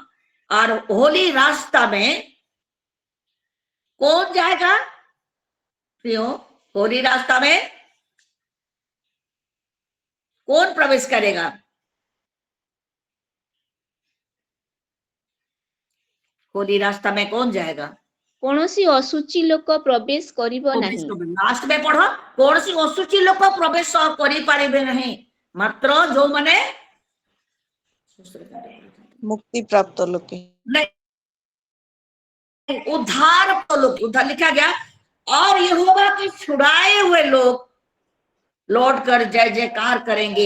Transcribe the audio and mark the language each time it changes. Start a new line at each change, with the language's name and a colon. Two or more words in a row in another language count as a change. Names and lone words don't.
Hindi: और होली रास्ता में कौन जाएगा प्रियो? होली रास्ता में कौन प्रवेश करेगा? होली रास्ता में कौन जाएगा?
Odia: କୌଣସି ଅଶୁଚି ଲୋକ ପ୍ରବେଶ କରିବ ନାହିଁ।
Hindi: लास्ट में पढ़ो, कौन सी अशुचि लोग प्रवेश
Odia: କରି ପାରିବେ
Hindi: नहीं, मात्र जो माने मुक्ति प्राप्त लोग नहीं, उद्धार लोग, उद्धार लिखा गया, और यहोवा के छुड़ाए हुए लोग लौट कर जय जयकार करेंगे।